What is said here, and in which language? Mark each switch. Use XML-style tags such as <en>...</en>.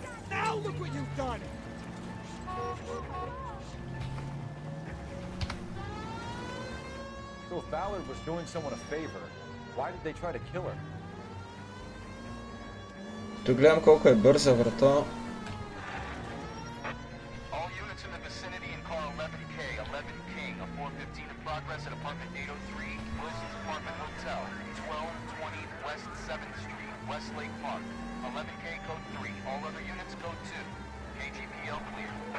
<en>Now look what you've done! So if Ballard was doing someone a favor, why did they try to kill her?</en> <bg>Тук гледам колко е бърза врата.</bg> <en>All units in the vicinity in car 11K, 11 King, a 415 in progress at apartment 803, Wilson's Apartment Hotel, 1220 West 7th Street, Westlake Park. 11K code 3, all other units code 2. KGPL clear.</en>